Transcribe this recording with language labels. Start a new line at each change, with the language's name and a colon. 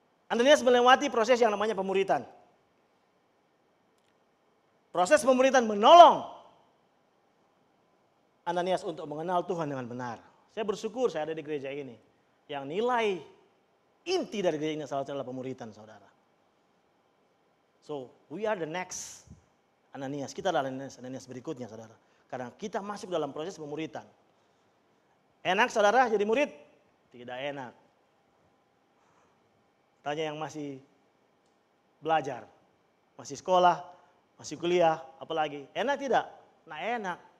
Indonesian: Ananias melewati proses yang namanya pemuritan. Proses pemuritan menolong Ananias untuk mengenal Tuhan dengan benar. Saya bersyukur saya ada di gereja ini. Yang nilai inti dari gereja ini salah satu adalah pemuritan saudara.
English: So, we are the next Ananias.
Indonesian: Kita adalah Ananias berikutnya saudara. Karena kita masuk dalam proses pemuritan. Enak saudara jadi murid? Tidak enak. Tanya yang masih belajar, masih sekolah, masih kuliah, apalagi. Enak tidak? Nah enak.